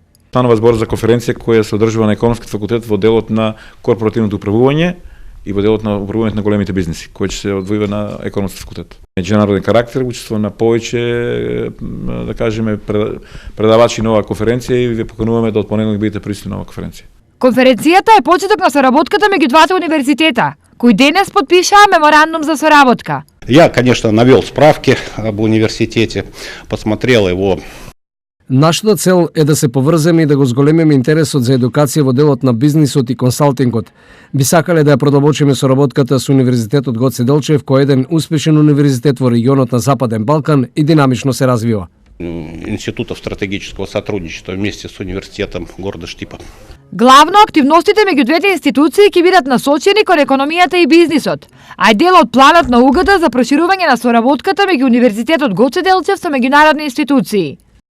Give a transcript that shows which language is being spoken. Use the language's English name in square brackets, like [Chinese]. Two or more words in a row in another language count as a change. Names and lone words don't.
[Macedonian] Станува збор за конференција која се одржува на Економскиот факултет во делот на корпоративното управување и во делот на управувањето на големите бизниси, кој ќе се одвојува на Економскиот факултет. Меѓународен карактер, учество на повеќе, да кажеме, предавачи на оваа конференција и ве покануваме да од понеделник бидете присутни на оваа конференција. Конференцијата е почеток на соработката меѓу двата универзитета, кои денес подпишаа меморандум за соработка. [Russian] Я, конечно, навел справки об университете, посмотрел его. [Macedonian] Нашата цел е да се поврземе и да го зголемиме интересот за едукација во делот на бизнисот и консалтингот. Би сакале да ја продолбочиме соработката со Универзитетот Гоце Делчев, кој е еден успешен универзитет во регионот на Западен Балкан и динамично се развива. [Russian] Институтов стратегического сотрудничества вместе с университетом города Штипа. [Macedonian] Главно активностите меѓу двете институции ќе бидат насочени кон економијата и бизнисот, а е дел од планот на УГД за проширување на соработката меѓу Универзитетот Гоце Делчев со меѓународни институции.